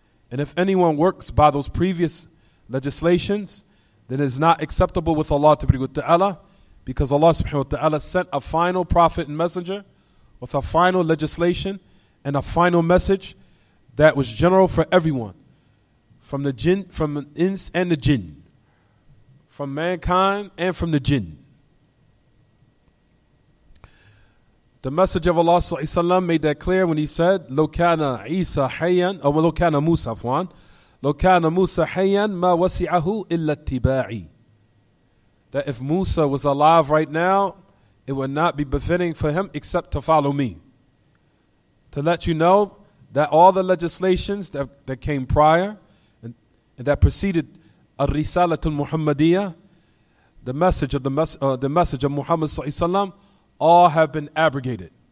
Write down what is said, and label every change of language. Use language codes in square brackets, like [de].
[en] And if anyone works by those previous legislations, then it is not acceptable with Allah Ta'ala, because Allah subhanahu wa ta'ala sent a final prophet and messenger with a final legislation and a final message that was general for everyone, from the ins and the jinn, from mankind and from the jinn. The Messenger of Allah ﷺ made that clear when he said, [ar] لو كان عيسى حيا أو لو كان موسى عفوا لو كان موسى حيا ما وسعه إلا اتباعي. [en] That if Musa was alive right now, it would not be befitting for him except to follow me. To let you know that all the legislations that came prior and that preceded Ar-Risalatul Muhammadiyah, the message of Muhammad sallallahu alaihi wasallam, all have been abrogated.